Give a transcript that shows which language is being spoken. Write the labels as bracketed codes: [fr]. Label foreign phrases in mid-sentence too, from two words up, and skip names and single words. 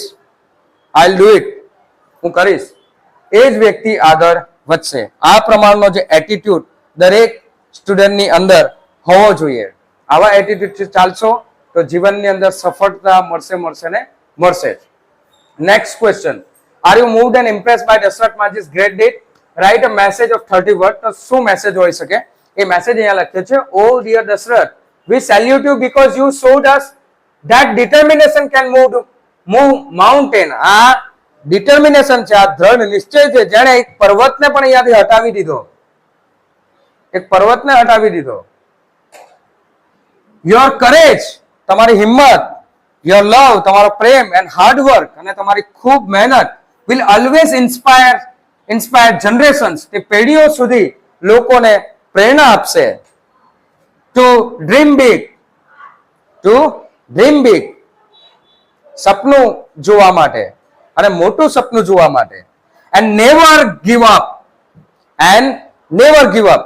[en] I will do it, [gu] હું કરીશ. એ જ વ્યક્તિ આગળ વધશે. આ પ્રમાણનો જે એટીટ્યુડ દરેક સ્ટુડન્ટની અંદર હોવો જોઈએ. આવા એટીટ્યુડથી ચાલશો તો જીવનની અંદર સફળતા મળશે ને મળશે જ. [en] Next question, are you moved and impressed by દશરથ માઝી's great deed? Write a message of 30 word. [gu] તો શું મેસેજ હોઈ શકે? એ મેસેજ અહીંયા લખ્યો છે, [en] O dear [gu] દશરથ, [en] we salute you because you showed us that determination can move mountain. [gu] આ ડિટર્મિનેશન છે, આ દ્રઢ નિશ્ચય છે, જેણે એક પર્વતને પણ અહીંયાથી હટાવી દીધો. એક પર્વતને હટાવી દીધો. [en] Your courage, [gu] તમારી હિંમત, [en] your love, [gu] તમારો પ્રેમ, [en] and hard work, [gu] અને તમારી ખૂબ મહેનત [en] will always inspire generations. [gu] તે પેઢીઓ સુધી લોકોને પ્રેરણા આપશે. [en] To dream big, [gu] સપનું જોવા માટે અને મોટું સપનું જોવા માટે. [en] And never give up.